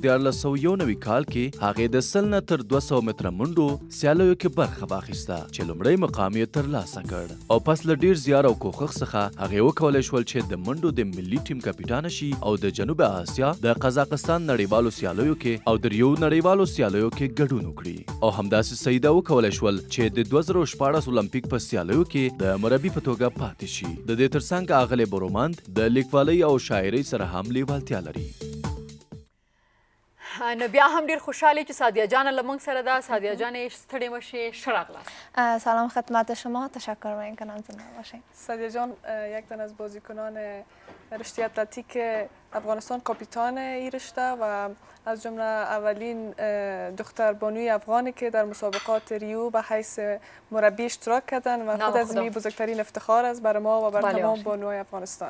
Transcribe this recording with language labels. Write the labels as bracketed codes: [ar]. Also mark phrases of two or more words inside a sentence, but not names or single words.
[ps] 1491 کال کې هغې د سل نه تر 200 متره منډو سیالیو کې برخه واخیسته چې لومړی مقام یې ترلاسه کړ او پس له ډیر زیار او کوښښ څخه هغې وکولی شول چې د منډو د ملي ټیم کپټانه شي او د جنوب اسیا د قزاقستان نړیوالو سیالیو کې او د ریو نړیوالو سیالیو کې ګډون وکړي او همداسې سعیده وکولی شول چې د 2014 اولمپیک په سیالیو کې د مربي په توګه پاتې شي. د دې ترڅنګ اغلې برومند د لیکوالۍ او شاعرۍ سره هم لیوالتیا لري. نو بیا هم ډیر خوشحالی چې سعیده جان له موږ سره ده. سعیده جان اشتری مشی شراغلاس. [fa] سلام خدمت شما، تشکر میکنم زنده باشین. سعیده جان یک تن از بازیکنان رشته اتلتیک افغانستان کاپیتان این رشته و از جمله اولین دختر بانوی افغانی که در مسابقات ریو به حیث مربی اشتراک کردن و خود از این بزرگترین افتخار است برای ما و بر تمام بانوهای افغانستان.